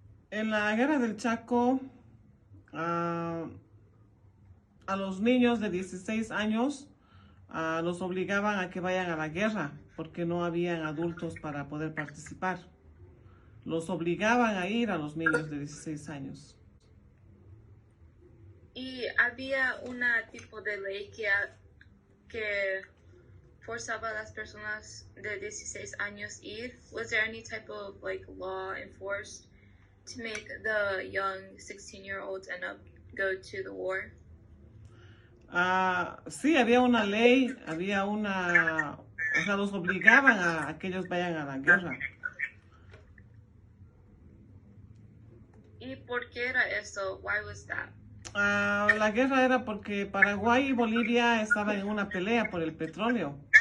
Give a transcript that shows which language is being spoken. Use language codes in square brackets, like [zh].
[es] En la guerra del Chaco, a los niños de 16 años los obligaban a que vayan a la guerra porque no habían adultos para poder participar. Los obligaban a ir a los niños de 16 años. Y había una tipo de ley que forzaba a las personas de 16 años ir. [en] Was there any type of law enforced to make the young 16-year-olds end up go to the war? [es] Sí, había una ley, o sea, los obligaban a que ellos vayan a la guerra. ¿Y por qué era eso? [en] Why was that? [es] La guerra era porque Paraguay y Bolivia estaban en una pelea por el petróleo.